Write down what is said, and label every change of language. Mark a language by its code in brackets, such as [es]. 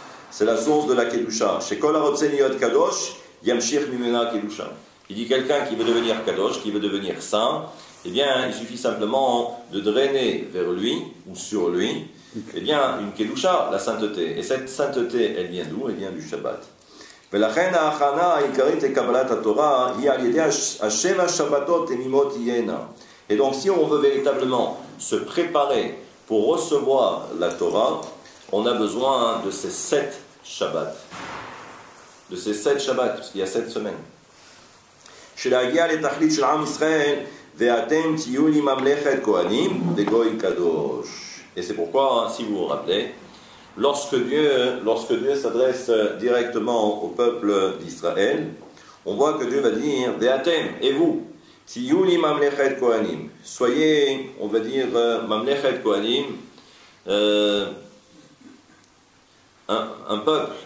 [fr] C'est la source de la Kedusha. [he] Chez Kol Harotzeh Liyot Kadosh, Yamshich Mimena Kedusha. [fr] Il dit quelqu'un qui veut devenir Kadosh, qui veut devenir saint, eh bien, il suffit simplement de drainer vers lui, ou sur lui, eh bien, une Kedusha, la sainteté. Et cette sainteté, elle vient d'où? Elle vient du Shabbat. [he] ולכן ההכנה העיקרית לקבלת התורה היא על ידי השבע שבתות תמימות תהיינה. [fr] Et donc, si on veut véritablement se préparer pour recevoir la Torah, on a besoin de ces 7 Shabbats. De ces 7 Shabbats, parce qu'il y a 7 semaines. [he] שלהגיע לתכלית של עם ישראל, ואתם תהיו לי ממלכת כהנים וגוי קדוש. [fr] Et c'est pourquoi, si vous vous rappelez, lorsque Dieu s'adresse directement au peuple d'Israël, on voit que Dieu va dire Ve'atem, et vous, [he] Tiyuli Mamlechet Kohanim. [fr] Soyez, on va dire, Mamlechet Kohanim, un peuple.